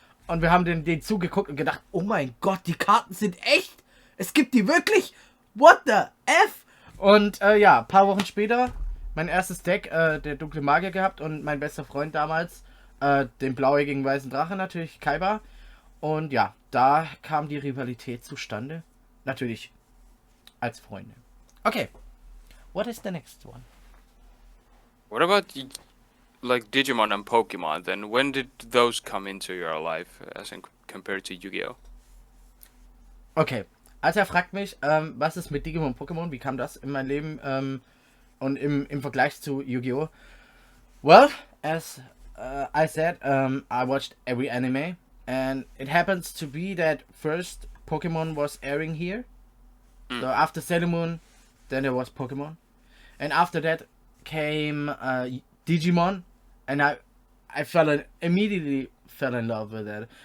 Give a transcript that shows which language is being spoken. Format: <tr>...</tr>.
<de>Und wir haben den zugeguckt und gedacht, oh mein Gott, die Karten sind echt. Es gibt die wirklich?</de> <en>What the F?</en> <de>Und ja, ein paar Wochen später mein erstes Deck, der dunkle Magier gehabt und mein bester Freund damals, den blauäugigen weißen Drache natürlich, Kaiba. Und ja, da kam die Rivalität zustande. Natürlich als Freunde.</de> <en>Okay, what is the next one? What about like Digimon and Pokémon? Then when did those come into your life as in compared to Yu-Gi-Oh?</en> <de>Okay, also er fragt mich, was ist mit Digimon und Pokémon? Wie kam das in mein Leben und im Vergleich zu Yu-Gi-Oh?</de> <en>Well, as I said, I watched every anime, and it happens to be that first Pokémon was airing here. So after Sailor Moon, then there was Pokémon, and after that came Digimon, and I immediately fell in love with that.</en>